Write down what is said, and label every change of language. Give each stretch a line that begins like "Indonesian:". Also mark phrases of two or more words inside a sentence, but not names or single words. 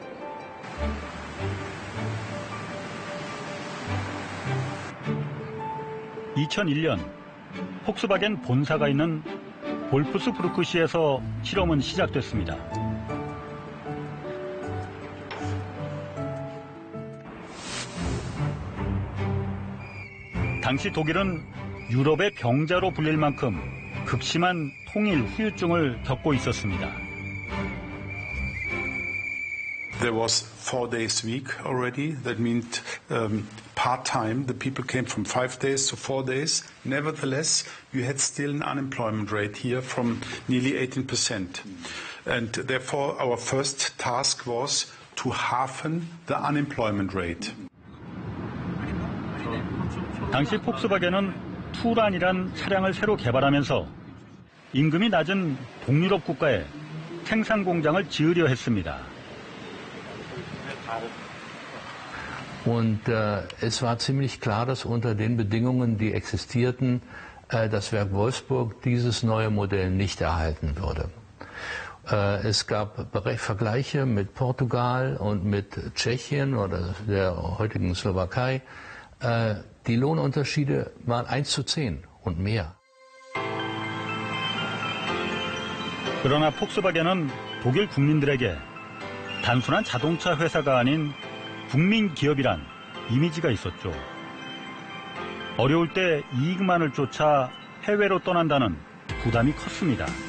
Korean: (2001년) 폭스바겐 본사가 있는 볼프스부르크시에서 실험은 시작됐습니다. 당시 독일은 유럽의 병자로 불릴 만큼 극심한 통일 후유증을 겪고 있었습니다.
English: There was 4 days week already. That meant part-time. The people came from 5 days to 4 days. Nevertheless, you had still an unemployment rate here from nearly 18%. And therefore, our first task was to halven the unemployment rate.
Korean: 당시 폭스바겐은 투란이란 차량을 새로 개발하면서 임금이 낮은 동유럽 국가에 생산 공장을 지으려 했습니다.
German: Und es war ziemlich klar, dass unter den Bedingungen, die existierten, das Werk Wolfsburg dieses neue Modell nicht erhalten würde. Es gab Vergleiche mit Portugal und mit Tschechien oder der heutigen Slowakei. Die Lohnunterschiede waren 1:10 und mehr.
Korean: 그러나 폭스바겐은 독일 국민들에게 단순한 자동차 회사가 아닌 국민 기업이란 이미지가 있었죠. 어려울 때 이익만을 쫓아 해외로 떠난다는 부담이 컸습니다.